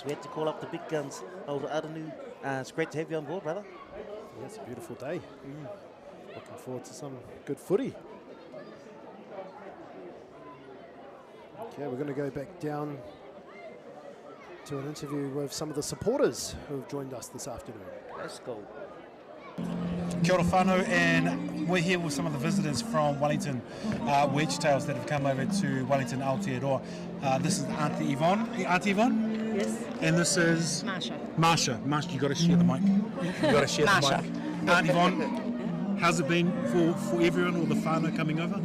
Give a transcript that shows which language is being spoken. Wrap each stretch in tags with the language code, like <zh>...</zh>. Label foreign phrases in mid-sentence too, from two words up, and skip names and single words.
<en>We had to call up the big guns, old Aranu. It's great to have you on board, brother. Yeah, it's a beautiful day. Looking forward to some good footy. Okay, we're going to go back down to an interview with some of the supporters who have joined us this afternoon. Let's go.</en> <mi>Kia ora whānau,</mi> <en>and we're here with some of the visitors from Wellington Wedgetails that have come over to Wellington Aotearoa. This is Auntie Yvonne. Auntie Yvonne? Yes. And this is? Marsha. Marsha, you got to share the mic. You got to share the mic. Auntie Yvonne, how's it been for everyone, all the whānau coming over?</en>